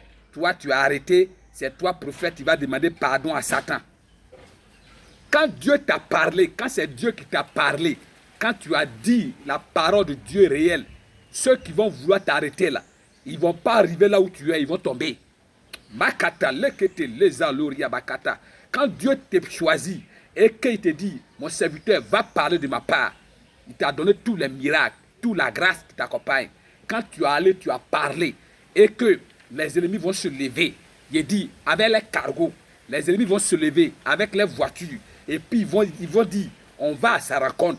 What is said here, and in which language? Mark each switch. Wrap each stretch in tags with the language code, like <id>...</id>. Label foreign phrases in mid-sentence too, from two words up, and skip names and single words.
<fr>Toi, tu as arrêté, c'est toi, prophète, qui va demander pardon à Satan. Quand Dieu t'a parlé, quand c'est Dieu qui t'a parlé, quand tu as dit la parole de Dieu réelle, ceux qui vont vouloir t'arrêter là, ils ne vont pas arriver là où tu es, ils vont tomber. Makata, lekete, lezaloria bakata. Quand Dieu t'a choisi et qu'il te dit, mon serviteur va parler de ma part, il t'a donné tous les miracles, toute la grâce qui t'accompagne. Quand tu es allé, tu as parlé et que les ennemis vont se lever, il dit, avec les cargos, les ennemis vont se lever avec les voitures et puis ils vont dire, on va à sa rencontre.</fr>